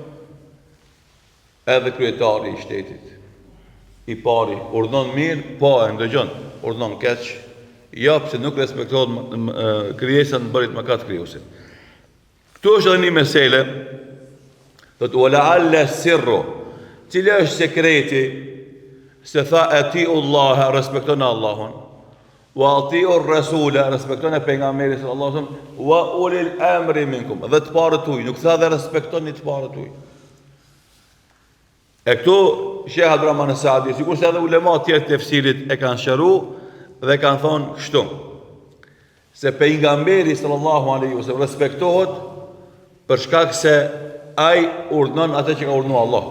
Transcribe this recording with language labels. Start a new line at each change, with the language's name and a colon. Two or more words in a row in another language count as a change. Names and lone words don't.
Albanian: Edhe kryetari i shtetit, i pari, urdhnon mirë, po e ndëgjon, urdhnon keq, jo, pse nuk respektohet krijesa në bërit mëkat krijuesit. Këtu është edhe një mesele, thotë
Arabic: ولعل السر,
Albanian: cili është sekreti se tha
Arabic: أطيعوا الله,
Albanian: respekton Allahun,
Arabic: وأطيعوا الرسول,
Albanian: respekton e pejgamberin
Arabic: صلى الله عليه وسلم, وأولي الأمر منكم,
Albanian: dhe të parët tuaj, nuk tha dhe respektoni të parët tuaj. E këtu Sheikh Abdurrahman Saadi, sikur se edhe ulema të tjerë të tefsirit e kanë shëruar dhe kanë thonë kështu, se pejgamberi
Arabic: صلى الله عليه وسلم
Albanian: respektohet për shkak se ai urdhnon atë që ka urdhëruar Allahu.